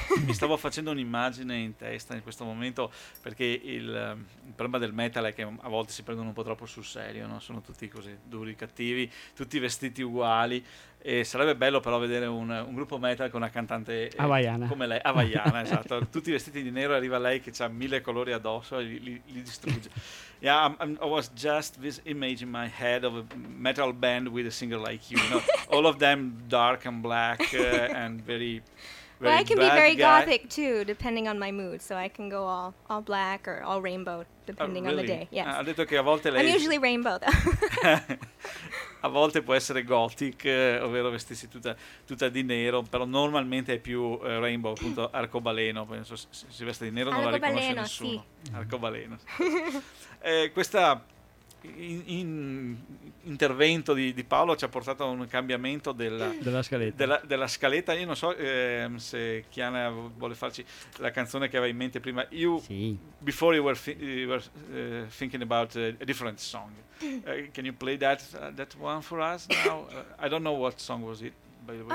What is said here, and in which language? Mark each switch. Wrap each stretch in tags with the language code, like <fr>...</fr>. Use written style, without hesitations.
<it>Mi stavo facendo un'immagine in testa in questo momento, perché il problema del metal è che a volte si prendono un po' troppo sul serio, no? Sono tutti così duri, cattivi, tutti vestiti uguali. E sarebbe bello però vedere un gruppo metal con una cantante Havaiana. Come lei, Havaiana, esatto. Tutti vestiti di nero, arriva lei che c'ha mille colori addosso e li distrugge.</it> <en>Yeah, I was just this image in my head of a metal band with a singer like you. No, all of them dark and black and very... Well, I can be very guy. Gothic too, depending on my mood. So I can go all black or all rainbow, depending really? On the day. Yes.</en> <it>Ha detto che a volte lei...</it> <en>I'm usually rainbow, though.</en> <it>A volte può essere gothic, ovvero vestirsi tutta di nero, però normalmente è più rainbow, appunto arcobaleno. Penso se si veste di nero non la riconosce nessuno. Sì. Arcobaleno. questa intervento di Paolo ci ha portato a un cambiamento della scaletta. Io non so se Chiana vuole farci la canzone che aveva in mente prima.</it> <en>You,</en> <it>sì.</it> <en>Before you were thinking about a different song, can you play that one for us now? I don't know what song was it, by the way.</en>